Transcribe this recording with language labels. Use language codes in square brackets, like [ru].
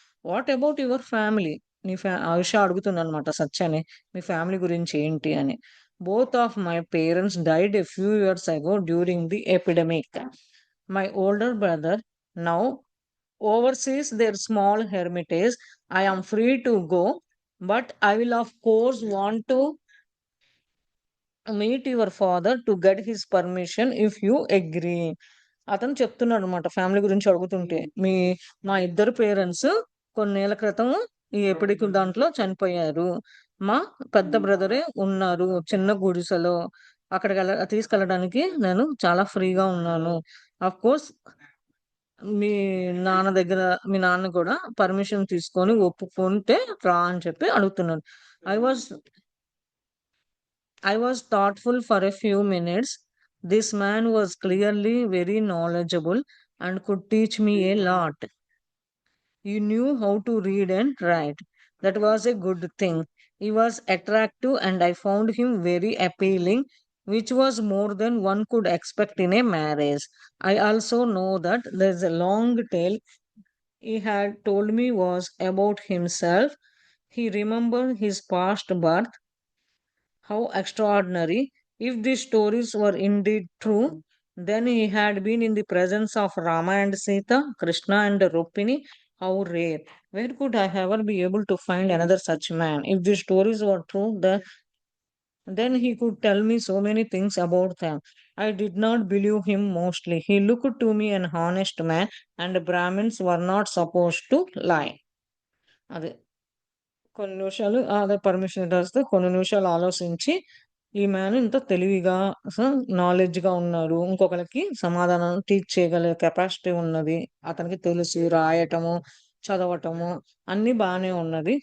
[en] What about your family? [te] నీ ఆయుష అడుగుతుందనమాట సత్యాని. మీ family గురించి ఏంటి అని. [en] Both of my parents died a few years ago during the epidemic. My older brother now oversees their small hermitage. I am free to go, but I will of course want to meet your father to get his permission if you agree. [te] అతను చెప్తున్నాడు అనమాట family గురించి అడుగుతుంటే. మా ఇద్దరు parents కొన్నేళ్ల క్రితం ఈ ఎపిడిక్ దాంట్లో చనిపోయారు. మా పెద్ద బ్రదరే ఉన్నారు చిన్న గుడిసెలో. అక్కడికి తీసుకెళ్ళడానికి నేను చాలా ఫ్రీగా ఉన్నాను. ఆఫ్ కోర్స్ మీ మీ నాన్న కూడా పర్మిషన్ తీసుకొని ఒప్పుకుంటే రా అని చెప్పి అడుగుతున్నాడు. [en] I was I was thoughtful for a few minutes. This man was clearly very knowledgeable and could teach me a lot. He knew how to read and write. That was a good thing. He was attractive and I found him very appealing, which was more than one could expect in a marriage. I also know that there's a long tale he had told me was about himself. He remembered his past birth. How extraordinary! If these stories were indeed true, then he had been in the presence of Rama and Sita, Krishna and Rukmini. How rare! Where could I ever be able to find another such man? If these stories were true, then he could tell me so many things about them. I did not believe him mostly. He looked to me an honest man, and Brahmins were not supposed to lie. [te] అదే కొన్ని నిమిషాలు అదే permission రాస్తే కొన్ని నిమిషాలు ఆలోచించి ఈ man ఇంత తెలివిగా నాలెడ్జ్‌గా ఉన్నాడు. ఇంకొకళ్ళకి సమాధానం టీచ్ చేయగల కెపాసిటీ ఉన్నది. అతనికి తెలుసు రాయటము, చదవటము అన్నీ బానే ఉన్నది.